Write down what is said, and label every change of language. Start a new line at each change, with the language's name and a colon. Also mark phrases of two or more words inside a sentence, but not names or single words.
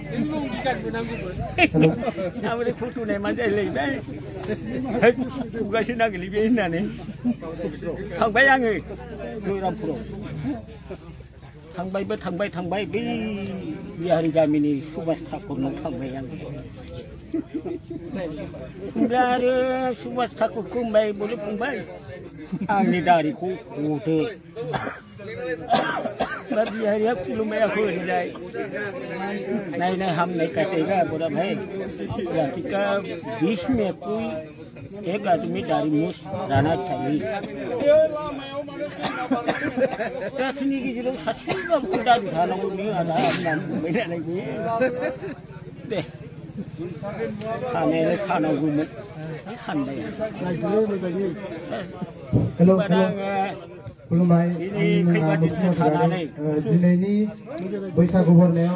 Bodo: आमफ्राय फट'नाय मा जायलायबाय खुगासो नांगोलै बे होननानै थांबाय आङो जयरामपुराव थांबाय बै बिहारि गामिनि सुभाष ठाकुरनाव थांबाय आं ओमफ्राय आरो सुभाष ठाकुरखौ होनबाय बोलो फंबाय आंनि दारिखौ हदो बिहारिया खुलुमबायाखै होनलाय नायनाय हामनाय
Hindi: काटेगा बोरा भाई रातिका 20 में कोई एक आदमी दाढ़ी मूछ रहना चाहिए
Bodo: जातिनि गेजेराव सासेबाबो दाढ़ी थानांगौ नो आदा होननानै बुंबाय नालाय बे दे खानायालाय खानांगौमोन सानबाय खुलुमबाय दिनैनि बैसागु बरनायाव